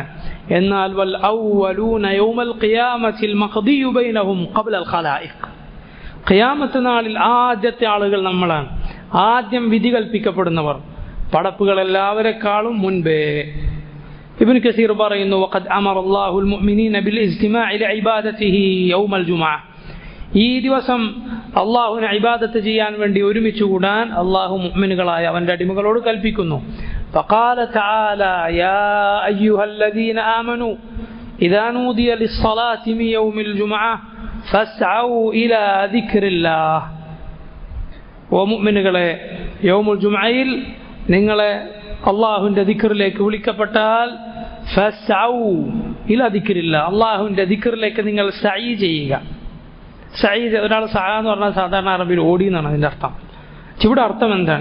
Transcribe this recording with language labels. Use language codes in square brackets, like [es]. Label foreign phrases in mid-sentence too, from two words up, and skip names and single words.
[ml] എന്നാൽ [ar] والأولون يوم القيامة المقضي بينهم قبل الخلائق, [ml] ഖിയാമത്ത് നാളിൽ ആദ്യത്തെ ആളുകൾ നമ്മളാണ്, ആദ്യം വിധി കൽപ്പിക്കപ്പെടുന്നവർ പടപ്പുകളെല്ലാവരെക്കാളും മുൻപേ. ഇബ്നു കസീർ പറയുന്നു, [ar] وقد أمر الله المؤمنين بالاجتماع لعبادته يوم الجمعة, [ml] ഈ ദിവസം അള്ളാഹുവിനെ ഇബാദത്ത് ചെയ്യാൻ വേണ്ടി ഒരുമിച്ച് കൂടാൻ അള്ളാഹു മുഅ്മിനുകളായ അവൻ്റെ അടിമകളോട് കൽപ്പിക്കുന്നു. [ar] فقال تعالى يا أيها الذين آمنوا إذا نودي للصلاة من يوم الجمعة فاسعوا إلى ذكر الله. [ml] ومؤمنകളെ, യൗമുൽ ജുമുഅയിൽ നിങ്ങളെ അള്ളാഹുവിൻ്റെ ദിക്റിലേക്ക് വിളിക്കപ്പെട്ടാൽ [ar] فاسعوا إلى ذكر الله, [ml] അള്ളാഹുവിൻ്റെ ദിക്റിലേക്ക് നിങ്ങൾ സഈ ചെയ്യുക. സഈ, ഒരാൾ സഅ എന്ന് പറഞ്ഞാൽ സാധാരണ അറബിയിൽ ഓടി എന്നാണ് അതിൻ്റെ അർത്ഥം. ഇവിടെ അർത്ഥം എന്താണ്?